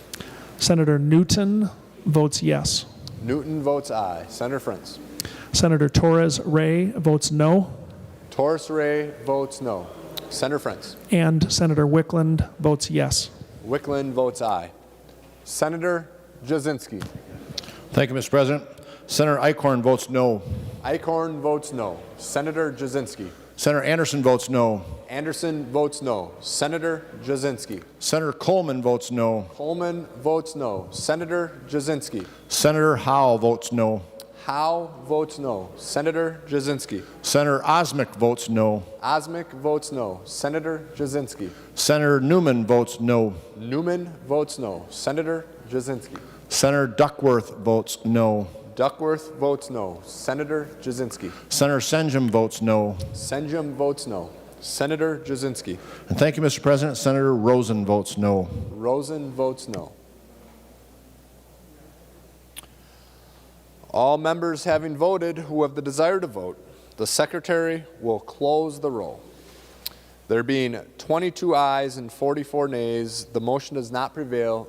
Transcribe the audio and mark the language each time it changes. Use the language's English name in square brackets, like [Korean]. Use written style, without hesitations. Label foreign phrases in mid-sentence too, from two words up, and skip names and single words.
[English] Senator Newton votes yes. Newton votes aye. Senator Frentz. Senator Torres Ray votes no. Torres Ray votes no. Senator Frentz. And Senator Wickland votes yes. Wickland votes aye. Senator Jasinski. Thank you, Mr. President. Senator Eichhorn votes no. Eichhorn votes no. Senator Jasinski. Senator Anderson votes no. Anderson votes no. Senator Jasinski. Senator Coleman votes no. Coleman votes no. Senator Jasinski. Senator Howe votes no. Howe votes no. Senator Jasinski. Senator Osmic votes no. Osmic votes no. Senator Jasinski. Senator Newman votes no. Newman votes no. Senator Jasinski. Senator Duckworth votes no. Duckworth votes no. Senator Jasinski. Senator Senjum votes no. Senjum votes no. Senator Jasinski. And thank you, Mr. President. Senator Rosen votes no. Rosen votes no. All members having voted who have the desire to vote, the Secretary will close the roll. There being 22 ayes and 44 nays, the motion does not prevail.